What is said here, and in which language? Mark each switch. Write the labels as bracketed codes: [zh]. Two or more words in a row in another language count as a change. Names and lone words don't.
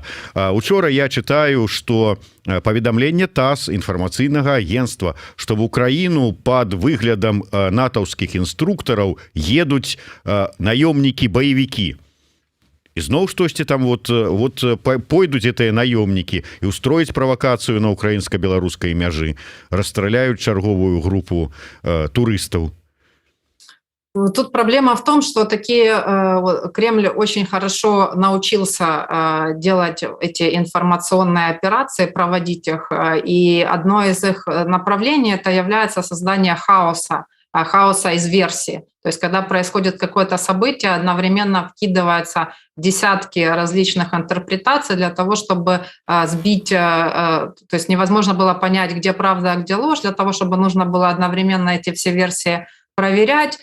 [be] Учора я читаю, што паведамленне ТАСС, інфармацыйнага агентства, што в Украіну пад выглядам натаўскіх інструктараў едуць наёмнікі-баевікі. Ізноў штосьці там вот пойдуць гэтыя наёмнікі і устроіць правакацыю на украінска-беларускай мяжы, расстраляюць чарговую групу турыстаў. [ru] Тут проблема в том, что Кремль очень хорошо научился делать эти информационные операции, проводить их, и одно из их направлений это является создание хаоса из версий. То есть когда происходит какое-то событие, одновременно вкидываются десятки различных интерпретаций для того, чтобы сбить, то есть невозможно было понять, где правда, а где ложь, для того, чтобы нужно было одновременно эти все версии проверять.